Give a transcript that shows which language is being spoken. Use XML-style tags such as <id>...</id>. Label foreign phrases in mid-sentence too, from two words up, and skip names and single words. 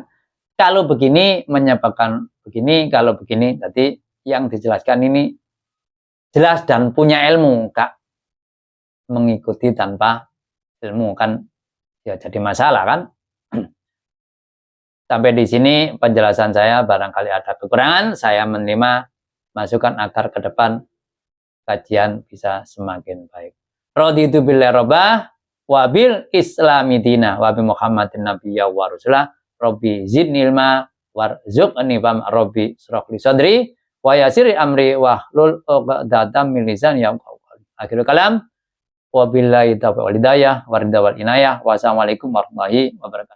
<id>Kalau begini menyebabkan begini, kalau begini, tadi yang dijelaskan ini jelas dan punya ilmu, gak mengikuti tanpa ilmu kan ya jadi masalah kan. Sampai di sini penjelasan saya, barangkali ada kekurangan, saya menerima masukan agar ke depan kajian bisa semakin baik.</id> <ar>رضيت بالله ربا وبالإسلام دينا وبمحمد نبيا ورسولا رب زدني علما وارزقني فهما رب اشرح لي صدري ويسر أمري واحلل عقدة من لساني يفقهوا قولي. آخر الكلام وبالله التوفيق والهداية والرضا والعناية. والسلام عليكم ورحمة الله وبركاته.</ar>